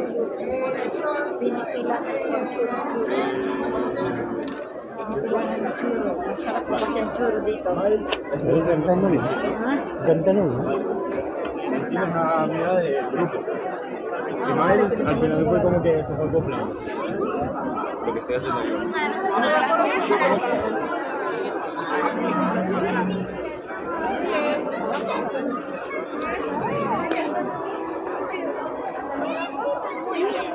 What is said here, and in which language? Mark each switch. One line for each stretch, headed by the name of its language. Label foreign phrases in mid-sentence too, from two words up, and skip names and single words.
Filipino: Pinipilahan ng churro. Pinipilahan ng churro. Masarap po kasi ang churro dito. Ang ganda nun. Ha? Ganda nun.
Spanish: Una amiga del grupo. Ismael, al final fue como que se fue acoplando. Lo que estoy haciendo yo. Muy bien.